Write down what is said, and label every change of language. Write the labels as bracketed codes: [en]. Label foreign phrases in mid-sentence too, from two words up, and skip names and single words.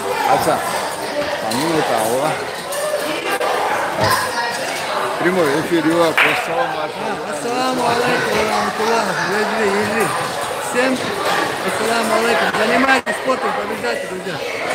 [ru] Аса, минута, о. Прямой эфир, [ar] السلام عليكم ورحمة الله. [ru] Всем [ar] السلام عليكم. [ru] Занимайтесь спортом, побеждайте, друзья.